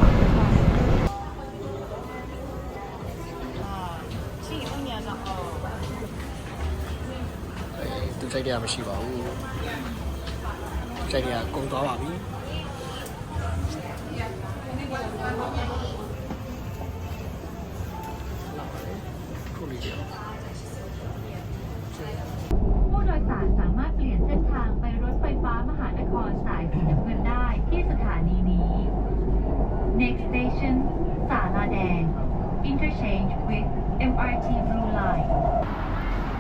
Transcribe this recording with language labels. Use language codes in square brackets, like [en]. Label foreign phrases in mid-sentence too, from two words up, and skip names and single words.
[my] သူစိတ်ရမရှိပါဘူးစိတ်ရကုန်သွားပါပြီခုလေးကြော [th] ผู้โดยสารสามารถเปลี่ยนเส้นทางไปรถไฟฟ้ามหานครสายสีน้ำเงินได้ที่สถานีนี้ [en] Next station ศาลาแดง Interchange with MRT Blue Line